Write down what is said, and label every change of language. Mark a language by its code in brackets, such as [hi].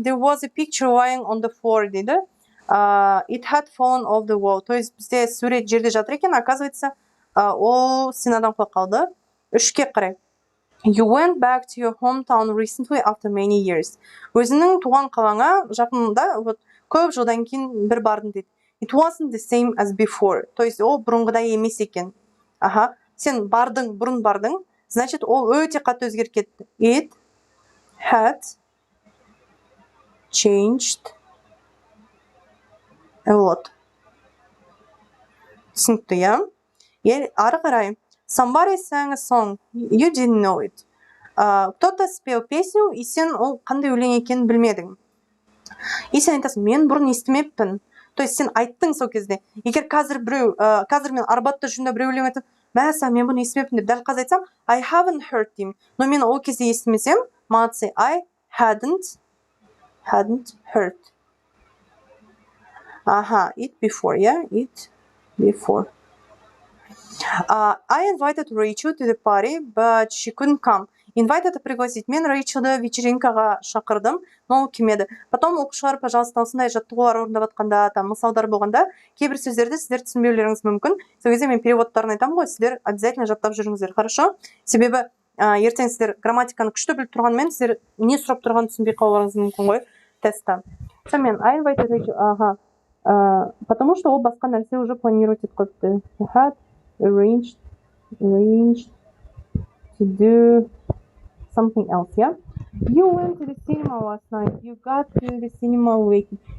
[en] There was a picture lying on the floor [kk] дейді. [en] It had fallen off the wall. [kk] То есть бізде сурет жерде жатыр екен, оказывается, ол стенадан құлап қалды. Үшке қарай. [en] You went back to your hometown recently after many years. [kk] Өзінің туған қалаңа жақында, вот, көп жылдан кейін бір бардың дейді. [en] It wasn't the same as before. [kk] То есть ол бұрынғыдай емес екен. Аха, сен бардың, бұрын бардың, значит, ол өте қатты өзгеріп кетті. [en] It had changed a lot. [kk] Түсінікті, иә? Ары қарай. [en] Somebody sang a song. You didn't know it. [ru] Кто-то спел песню, [kk] и сен ол қандай өлең екенін білмедің. И сен айтасың, мен бұрын естімеппін. То есть сен айттың сол кезде. Егер қазір мен арбатта жүргенде біреу өлең айтып, мәса, мен бұны естімеппін деп дәл қазір айтсам, [en] I haven't heard him. [kk] Но мен ол кезде естімесем, молодцы, [en] I hadn't heard. Ага, it before, yeah? It before. I invited Rachel to the party, but she couldn't come. [ru] Invite это пригласить. [kk] Мен Рейчелді вечеринкаға шақырдым, но ол келмеді. Потом оқушылар, пожалуйста, осындай жаттығулар орындап жатқанда, там мысалдар болғанда, кейбір сөздерді сіздер түсінбеулеріңіз мүмкін. Сол кезде мен переводтарын айтамын ғой, сіздер обязательно жаттап жүріңіздер, хорошо? Себебі ертең сіздер грамматиканы күшті біліп тұрғанмен, сіздер не сұрап тұрғанын түсінбей қалуларыңыз мүмкін ғой тестта. Сонымен, [en] I invited Rachel, ага. [ru] Потому что [kk] ол басқа нәрсе уже планировать етіп қойыпты. [en] He had arranged to do something else, yeah? You went to the cinema last night. You got to the cinema late.